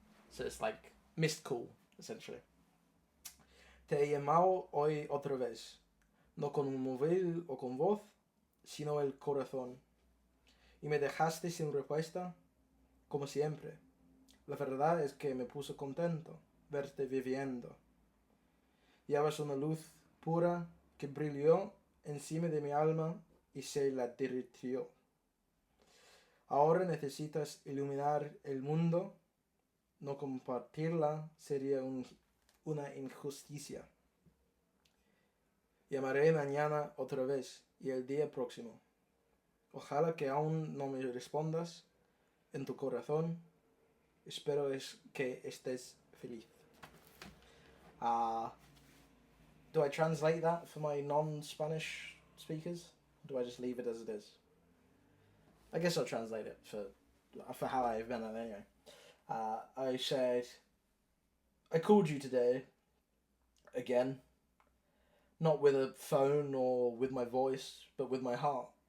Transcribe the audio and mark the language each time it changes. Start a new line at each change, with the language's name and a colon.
English: So it's like missed call, essentially.
Spanish: Te he llamado hoy otra vez, no con un móvil o con voz, sino el corazón. Y me dejaste sin respuesta, como siempre. La verdad es que me puso contento verte viviendo. Llevas una luz pura que brilló encima de mi alma y se la derritió. Ahora necesitas iluminar el mundo. No compartirla sería una injusticia. Llamaré mañana otra vez y el día próximo. Ojalá que aún no me respondas. En tu corazón espero que estés feliz.
English: Do I translate that for my non-Spanish speakers? Or do I just leave it as it is? I guess I'll translate it for how I've been anyway. I said, I called you today, again, not with a phone or with my voice, but with my heart.